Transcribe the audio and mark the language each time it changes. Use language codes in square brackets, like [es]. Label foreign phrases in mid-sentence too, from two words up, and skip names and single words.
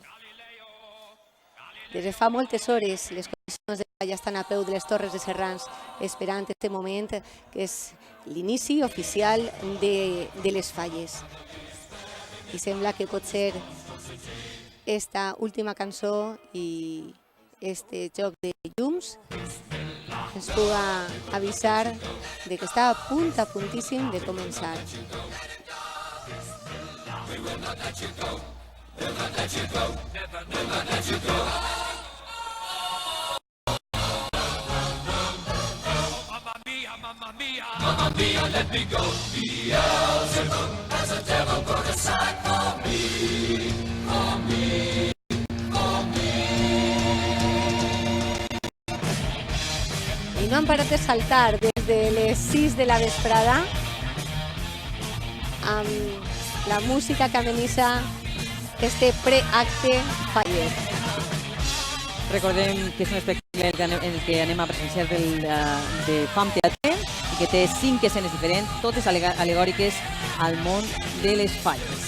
[ca] Des de fa moltes hores les comissions de falla estan a peu de les Torres de Serrans esperant aquest moment que és l'inici oficial de les falles. I sembla que pot ser esta última cançó i este joc de llums ens puga avisar de que està a puntíssim de començar. [en] Mamma mia, let me go. Beelzebub has a devil put aside for me, for me, for me. [ca] I no han parat de saltar des de les 6 de la vesprada amb la música que amenitza este preacte faller. Recordem que és un espectacle en el que anem a presenciar de FAM Teatre i que té 5 escenes diferents, totes alegòriques al món de les falles.